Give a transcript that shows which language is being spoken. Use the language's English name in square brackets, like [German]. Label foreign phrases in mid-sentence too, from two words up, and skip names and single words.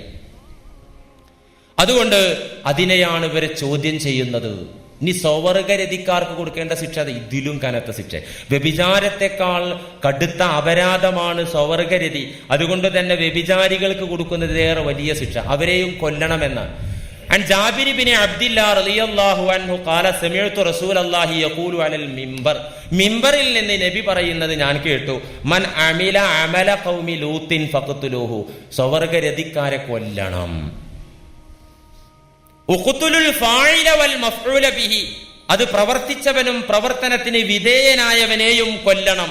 [Malayalam] അതുകൊണ്ട് അതിനെയാണ് ഇവരെ ചോദ്യം ചെയ്യുന്നത്. ഇനി സ്വവർഗരതിക്കാർക്ക് കൊടുക്കേണ്ട ശിക്ഷ ഇതിലും കനത്ത ശിക്ഷ. വ്യഭിചാരത്തെക്കാൾ കടുത്ത അപരാധമാണ് സ്വവർഗരതി. അതുകൊണ്ട് തന്നെ വ്യഭിചാരികൾക്ക് കൊടുക്കുന്നത് ഏറെ വലിയ ശിക്ഷ, അവരെയും കൊല്ലണമെന്നാണ്. [Arabic] عن جابر بن عبد الله رضي الله عنه قال سمعت رسول الله يقول على المنبر. [Malayalam] മിമ്പറിൽ നിന്ന് നബി പറയുന്നത് ഞാൻ കേട്ടു, [Arabic] من عمل عمل قوم لوط فاقتلوه, [Malayalam] സ്വവർഗരതിക്കാരെ കൊല്ലണം. [Arabic] اقتلوا الفاعل والمفعول به, [Malayalam] അത് പ്രവർത്തിച്ചവനും പ്രവർത്തനത്തിന് വിധേയനായവനെയും കൊല്ലണം.